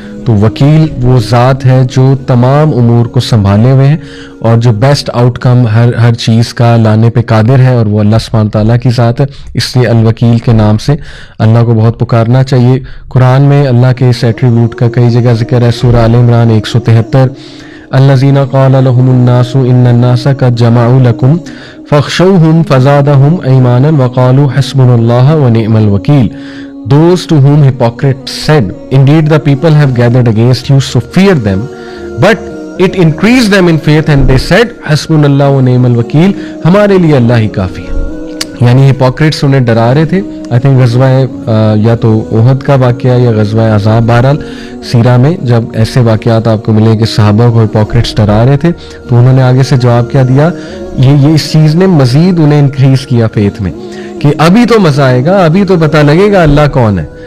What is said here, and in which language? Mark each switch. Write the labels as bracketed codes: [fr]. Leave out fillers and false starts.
[ur] تو وکیل وہ ذات ہے جو تمام امور کو سنبھالے ہوئے ہیں اور جو [en] best outcome [ur] ہر چیز کا لانے پہ قادر ہے، اور وہ اللہ سبحانہ تعالیٰ کی ذات ہے. اس لیے الوکیل کے نام سے اللہ کو بہت پکارنا چاہیے. قرآن میں اللہ کے اس ایٹریبیوٹ کا کئی جگہ ذکر ہے. [ar] سورہ آل عمران 173 الذین قال لهم الناس ان الناس قد جمعوا لكم فاخشوهم فزادهم ایمانا وقالوا حسبنا اللہ ونعم الوکیل. [en] Those to whom hypocrites said, indeed the people have gathered against you, so fear them. But it increased them in faith and they said, [ar] حسبنا wa ni'mal wakeel, [ur] ہمارے لیے اللہ ہی کافی ہے. یعنی ہپوکریٹس انہیں ڈرا رہے تھے. [en] I think [ur] غزوہ یا تو احد کا واقعہ یا غزوہ احزاب، بہرحال سیرہ میں جب ایسے واقعات آپ کو ملے کہ صحابہ کو ہپوکریٹس ڈرا رہے تھے تو انہوں نے آگے سے جواب کیا دیا. یہ اس چیز نے مزید انہیں انکریز کیا فیتھ میں کہ ابھی تو مزہ آئے گا، ابھی تو پتہ لگے گا اللہ کون ہے.